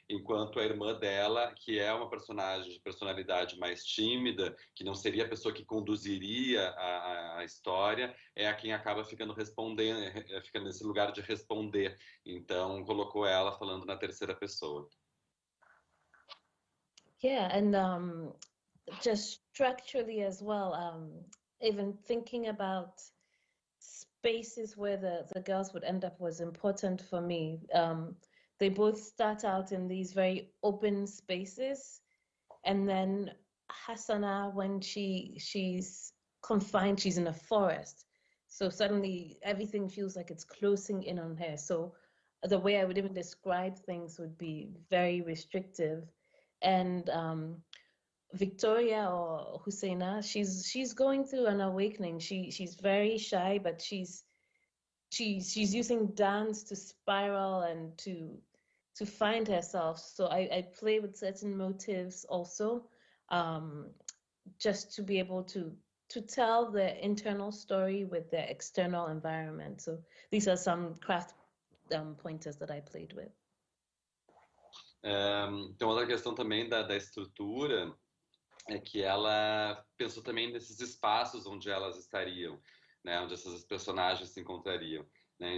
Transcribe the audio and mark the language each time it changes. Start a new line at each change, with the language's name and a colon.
Portuguese: Enquanto a irmã dela, que é uma personagem de personalidade mais tímida, que não seria a pessoa que conduziria a história, é a quem acaba ficando respondendo, fica nesse lugar de responder. Então, colocou ela falando na terceira pessoa.
English: Yeah, and just structurally as well, even thinking about spaces where the girls would end up was important for me. They both start out in these very open spaces, and then Harruna, when she's confined, she's in a forest. So suddenly everything feels like it's closing in on her. So the way I would even describe things would be very restrictive. And Victoria or Husseina, she's going through an awakening. She's very shy, but she's using dance to spiral and to find herself. So I play with certain motives also, just to be able to tell the internal story with the external environment. So these are some craft pointers that I played with.
Portuguese: Então, outra questão também da estrutura é que ela pensou também nesses espaços onde elas estariam, né, onde essas personagens se encontrariam. Né?